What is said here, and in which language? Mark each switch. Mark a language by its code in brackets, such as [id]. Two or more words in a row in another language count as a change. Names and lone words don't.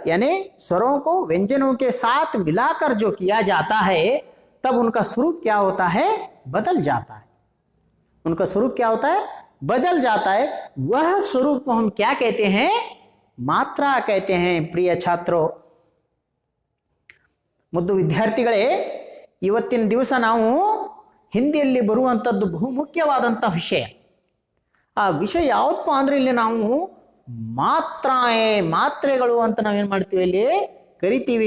[hi] यानी स्वरों को व्यंजनों के साथ मिलाकर जो किया जाता है, तब उनका स्वरूप क्या होता है, बदल जाता है। उनका स्वरूप क्या होता है, बदल जाता है। वह स्वरूप को हम क्या कहते हैं, मात्रा कहते हैं। प्रिय छात्रों, [kn] ಮುದ್ದು ವಿದ್ಯಾರ್ಥಿಗಳೇ, ಇವತ್ತಿನ ದಿವಸ ನಾವು ಹಿಂದಿಯಲ್ಲಿ ಬರುವಂಥದ್ದು ಬಹುಮುಖ್ಯವಾದಂಥ ವಿಷಯ. ಆ ವಿಷಯ ಯಾವುದಪ್ಪ ಅಂದ್ರೆ ಇಲ್ಲಿ ನಾವು ಮಾತ್ರೆಗಳು ಅಂತ ನಾವೇನು ಮಾಡ್ತೀವಿ, ಇಲ್ಲಿ ಕರಿತೀವಿ.